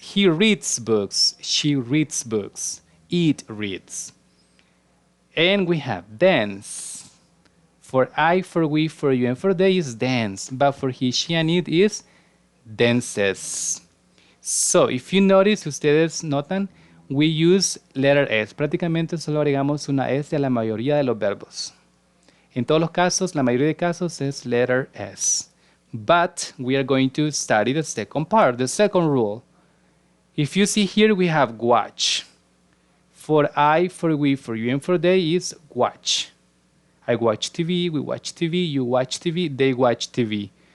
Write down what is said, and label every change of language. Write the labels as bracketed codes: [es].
[en] He reads books, she reads books, it reads. And we have dance. For I, for we, for you, and for they is dance. But for he, she, and it is dances. So, if you notice, [es] ustedes notan, [en] we use letter S. [es] Prácticamente solo agregamos una S a la mayoría de los verbos. En todos los casos, la mayoría de casos es [en] letter S. But we are going to study the second part, the second rule. If you see here, we have watch. For I, for we, for you, and for they is watch. I watch TV, we watch TV, you watch TV, they watch TV.